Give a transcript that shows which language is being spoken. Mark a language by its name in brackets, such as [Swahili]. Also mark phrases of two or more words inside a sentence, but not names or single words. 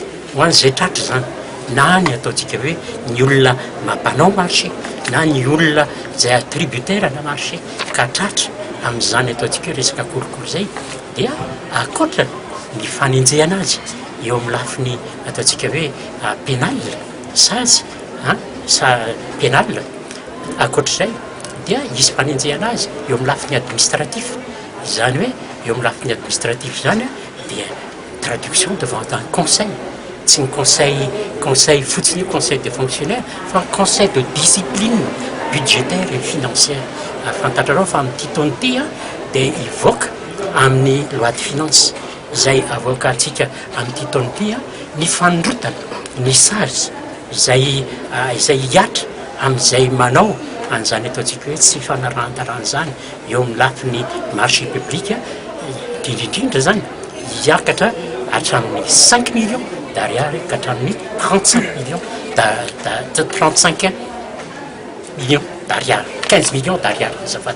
[Malagasy] Ho an'izay tratra zany na ny ataontsika hoe ny olona mampanao marché na ny olona izay attributaire na marché ka tratra amin'izany ataontsika hoe resaka kolikoly izay dia akoatra ny fanenjehana azy eo amin'ny lafiny ataontsika hoe pénal sazy pénal akoatr'izay dia isy fanenjehana azy eo amin'ny lafiny administratif izany hoe eo amin'ny lafiny administratif izany dia [French] traduction devant un conseil. C'est un conseil fotsiny conseil des fonctionnaires fa conseil de discipline budgétaire et financière. [Malagasy] Fantatrareo fa amin'ny titony ity dia ivoaka amin'ny [French] loi de finance [Malagasy] izay avoaka antsika amin'ny titony ity ny fanondrotana ny sazy izay hiatra amin'izay manao an'izany ataontsika hoe tsy fanarahan-dalàna zany eo amin'ny lafiny [French] marché public [Malagasy] indrindra zany hiakatra hatramin'ny 5 [French] millions d'ariary [Malagasy] katramin'ny 35 millions 35 [French] millions d'ariary [Malagasy] 15 [French] millions d'ariary [Malagasy] azafady.